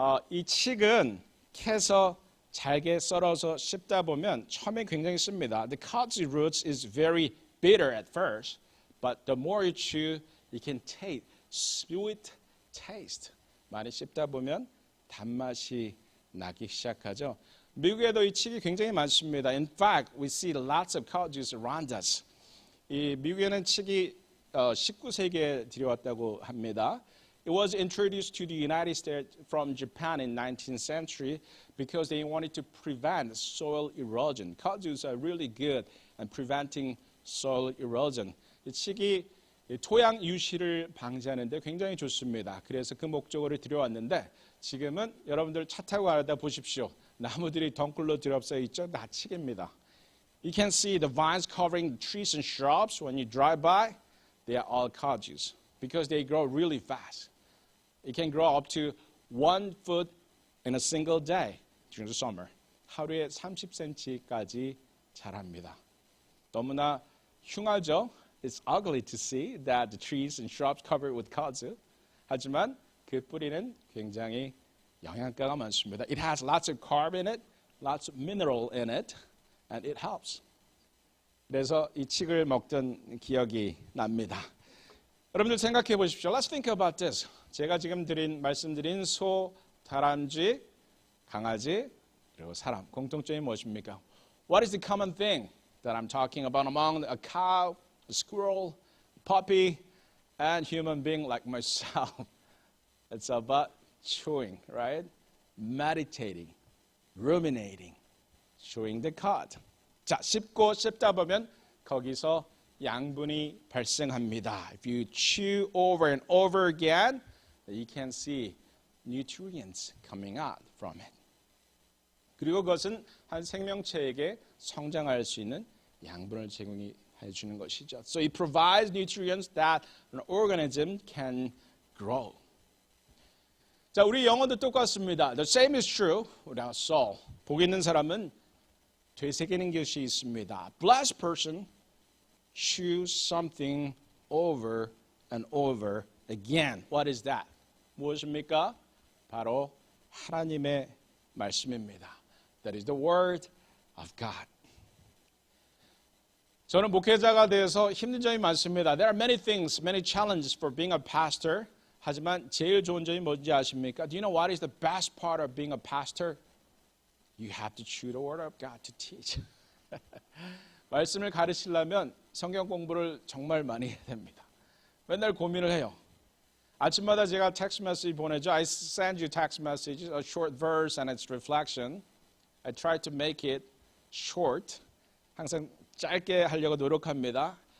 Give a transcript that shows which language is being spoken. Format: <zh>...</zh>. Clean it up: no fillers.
<ko>이 칡은 캐서 잘게 썰어서 씹다 보면 처음에 굉장히 씁니다.</ko> <en>The kudzu roots is very bitter at first, but the more you chew, you can taste sweet taste.</en> <ko>많이 씹다 보면 단맛이 나기 시작하죠. 미국에도 이 칡이 굉장히 많습니다.</ko> <en>In fact, we see lots of kudzus around us.</en> <ko>이 미국에는 칡이 19세기에 들여왔다고 합니다.</ko> <en>It was introduced to the United States from Japan in 19th century because they wanted to prevent soil erosion. Kudzus are really good at preventing soil erosion.</en> <ko>이 칡이 토양 유실을 방지하는 데 굉장히 좋습니다. 그래서 그 목적으로 들여왔는데 지금은 여러분들 차 타고 가다 보십시오. 나무들이 덩굴로 들어서 있죠. 다 칡입니다.</ko> <en>You can see the vines covering the trees and shrubs when you drive by. They are all kudzus because they grow really fast. It can grow up to 1 foot in a single day during the summer.</en> <ko>하루에 30cm까지 자랍니다. 너무나 흉하죠?</ko> <en>It's ugly to see that the trees and shrubs covered with kudzu.</en> <ko>하지만 그 뿌리는 굉장히 영양가가 많습니다.</ko> <en>It has lots of carb in it, lots of mineral in it, and it helps.</en> <ko>그래서 이 칡을 먹던 기억이 납니다. 여러분들 생각해 보십시오.</ko> <en>Let's think about this.</en> <ko>제가 지금 말씀드린 소, 다람쥐, 강아지, 그리고 사람. 공통점이 무엇입니까?</ko> <en>What is the common thing that I'm talking about among a cow, a squirrel, a puppy, and human being like myself? It's about chewing, right? Meditating, ruminating, chewing the cud.</en> <ko>자, 씹다 보면 거기서 양분이 발생합니다.</ko> <en>If you chew over and over again, you can see nutrients coming out from it.</en> <ko>그리고 그것은 한 생명체에게 성장할 수 있는 양분을 제공해 주는 것이죠.</ko> <en>So it provides nutrients that an organism can grow.</en> <ko>자, 우리 영어도 똑같습니다.</ko> <en>The same is true with our soul.</en> <ko>복 있는 사람은 되새기는 것이 있습니다.</ko> <en>Blessed person chews something over and over again. What is that?</en> <ko>무엇입니까? 바로 하나님의 말씀입니다.</ko> <en>That is the word of God.</en> <ko>저는 목회자가 되어서 힘든 점이 많습니다.</ko> <en>There are many things, many challenges for being a pastor.</en> <ko>하지만 제일 좋은 점이 뭔지 아십니까?</ko> <en>Do you know what is the best part of being a pastor? You have to chew the word of God to teach.</en> <ko>말씀을 가르치려면 성경 공부를 정말 많이 해야 됩니다. 맨날 고민을 해요. 아침마다 제가 텍스트 메시지 보내죠.</ko> <en>I send you text messages, a short verse and its reflection. I try to make it short.</en> <ko>항상 짧게 하려고 노력합니다.</ko>